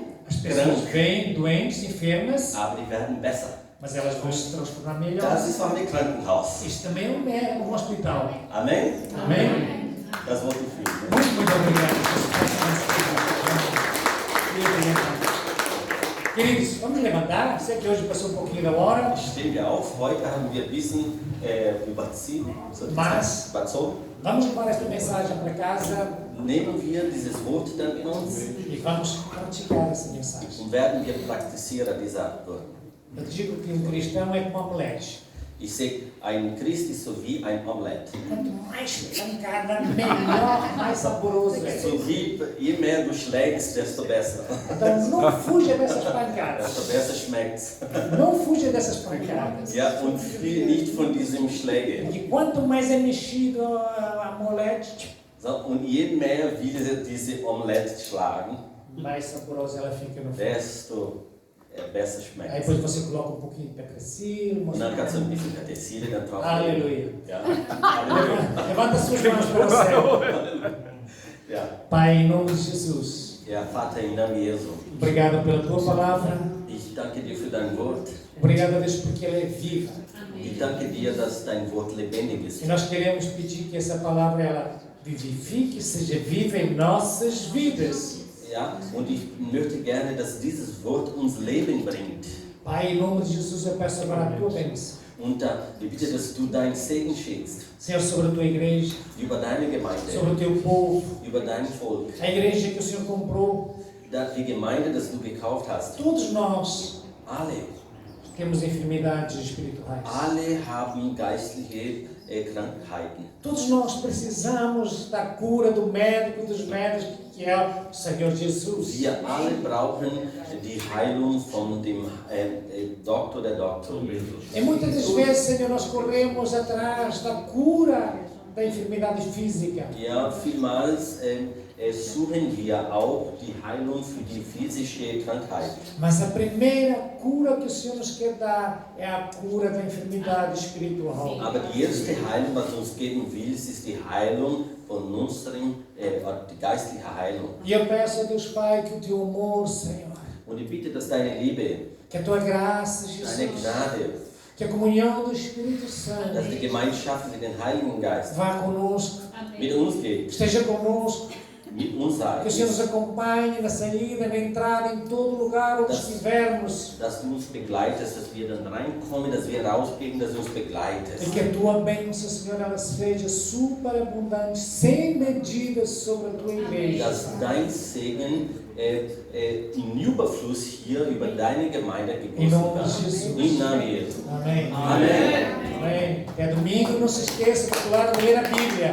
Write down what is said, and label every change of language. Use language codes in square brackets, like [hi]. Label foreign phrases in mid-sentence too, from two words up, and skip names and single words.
[pt] As pessoas [de] krank, [pt] vêm doentes, enfermas, [de] aber die werden besser. [pt] mas elas vão se transformar [de] Das [pt] melhor. [de] ist auch ein Krankenhaus. [pt] Isso também é um hospital. [de] Amen? [pt] Amém? [de] Das wollte ich fühlen. [pt] Muito obrigado. Queridos, vamos levantar. Sei que hoje passou um pouquinho da hora, [de] Stehen wir auf. Heute haben wir ein bisschen überzogen. [pt] vamos levar esta mensagem para casa [de] Nehmen wir dieses Wort dann in uns [pt] e vamos praticar essa mensagem. [de] und werden wir Praktizierer dieser Wort. [pt] Eu digo que um cristão é como uma omelete. [de] Ich sehe, ein Christ ist so wie ein Omelette. [pt] Quanto mais pancada, melhor, mais saboroso é. [de] So wie, je mehr du schlägst, desto besser. [pt] Então não fuja dessas pancadas. [de] Desto besser schmeckt's. [pt] Não fuja dessas pancadas. [de] Ja, und viel nicht von diesem Schläge. [pt] Porque quanto mais é mexido a molete, [de] So, und je mehr wir diese Omelette schlagen, [pt] mais saborosa ela fica no fim. [de] desto besser [pt] Aí [de] schmeckt. [pt] depois você coloca um pouquinho de petricilho, [de] Und dann kannst du ein bisschen Petersilie dann drauf. [pt] Aleluia. [de] Ja. Halleluja. [pt] Levanta suas mãos para o céu. [de] Ja. [pt] Pai, em nome de Jesus, [de] Ja, Vater, im Namen Jesu. [pt] obrigado pela tua palavra. [de] Ich danke dir für dein Wort. [pt] Obrigado a Deus porque ela é viva. [de] Ich danke dir, dass dein Wort lebendig ist. [pt] E nós queremos pedir que essa palavra ela vivifique, seja viva em nossas vidas. [de] Ja, und ich möchte gerne, dass dieses Wort uns Leben bringt. [pt] Pai, em nome de Jesus, eu peço agora a tua bênção. [de] Und ich bitte, dass du deinen Segen schickst [pt] Senhor, sobre a tua igreja, [de] über deine Gemeinde, [pt] sobre o teu povo, [de] über dein Volk. [pt] a igreja que o Senhor comprou. [de] Die Gemeinde, die du gekauft hast. [pt] Todos nós [de] Alle. [pt] temos enfermidades espirituais. [de] Alle haben geistliche Krankheiten. [pt] Todos nós precisamos da cura do médico dos médicos, que é o Senhor Jesus. [de] Wir alle brauchen die Heilung von dem Doktor der Doktor. [pt] E muitas das vezes, Senhor, nós corremos atrás da cura da enfermidade física. [de] Ja, vielmals suchen wir auch die Heilung für die physische Krankheit. [pt] Mas a primeira cura que o Senhor nos quer dar é a cura da enfermidade espiritual. [de] Aber die erste Heilung, was uns geben will, ist die Heilung von unserem, die geistliche Heilung. [pt] E eu peço a Deus Pai que o teu amor, Senhor, [de] Und ich bitte, dass deine Liebe, [pt] que a tua graça, [de] deine [pt] Jesus, [de] Gnade, [pt] que a comunhão do Espírito [de] dass [pt] Santo [de] die Gemeinschaft mit dem Heiligen Geist [pt] vá conosco, [de] mit uns geht, [pt] esteja conosco, [de] mit uns sei. [pt] que o Senhor nos acompanhe na saída, na entrada, em todo lugar onde estivermos. [de] Dass du uns begleitest, dass wir dann reinkommen, dass wir rausgehen, dass du uns [pt] E [de] begleitest. [pt] que a tua bênção, Senhor, ela seja superabundante, sem medida sobre a tua igreja. [de] Dass dein Segen in Überfluss hier über deine Gemeinde [pt] Em [de] gegossen [pt] nome de [de] wird. [pt] Jesus. [de] Im Namen Jesu. [pt] Amém. Amém. Amém. Até domingo, não se esqueça de pular a ler a Bíblia.